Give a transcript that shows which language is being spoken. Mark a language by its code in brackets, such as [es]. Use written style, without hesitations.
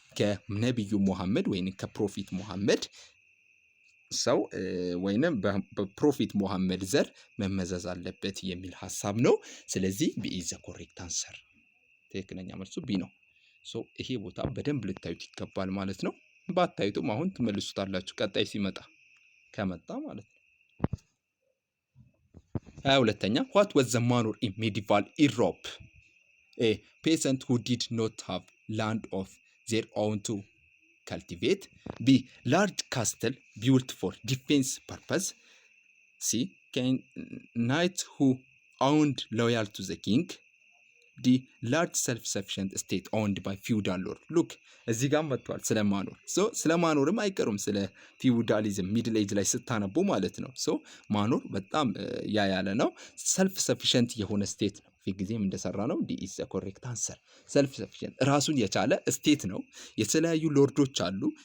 [am] ከነቢዩ ሙሐመድ ወይም ከፕሮፊት ሙሐመድ ሰው ወይንም በፕሮፊት ሙሐመድ ዘር መመዘዝ አለበት የሚል ሀሳብ ነው። ስለዚህ ቢ ኢዝ ዘ ኮሬክት አንሰር። ትክክለኛ መልሱ ቢ ነው። ሶ ይሄ ቦታ በደንብ ልታዩት ይገባል ማለት ነው። ባታዩትም አሁን ትመልሱታላችሁ ቀጣይ ሲመጣ ከመጣ ማለት ነው። 22ኛ [en] what was the manor in medieval Europe? A peasant who did not have land of their own to cultivate. B large castle built for defense purpose. C knight who owned loyal to the king. D large self-sufficient state owned by feudal lord. [am] ሉክ እዚህ ጋር መጥቷል ስለ ማኖር። ስለ ማኖርም አይቀሩም ስለ ፊውዳሊዝም ሚድል ኤጅ ላይ ስታነቡ ማለት ነው። ማኖር በጣም ያለ ነው። ሰልፍ ሰፊሸንት የሆነ ስቴት ነው። ጊዜም እንደሰራ ነው። ዲ ኢዝ ዘ ኮሬክት አንሰር። ሰልፍ ሰፊሸንት ራሱን የቻለ ስቴት ነው። የተለያዩ ሎርዶች አሉ፣